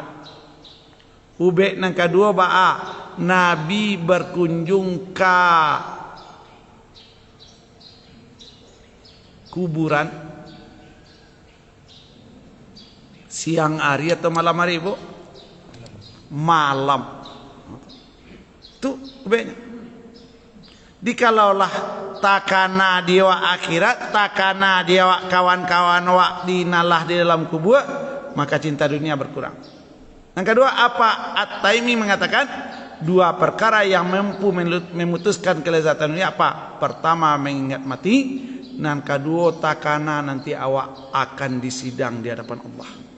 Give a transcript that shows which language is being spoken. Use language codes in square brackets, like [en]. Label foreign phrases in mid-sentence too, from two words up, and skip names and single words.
[id] Ubek yang kedua ba'a Nabi berkunjung ke kuburan siang hari atau malam hari Bu? Malam. Itu ubeknya. [min] Dikalaulah takana dia akhirat, takana dia kawan-kawan wak dinalah di dalam kubur, [id] maka cinta dunia berkurang. Yang kedua apa? At-Taimi mengatakan dua perkara yang mampu memutuskan kelezatan dunia apa? Pertama mengingat mati, dan kedua takana nanti awak akan disidang di hadapan Allah.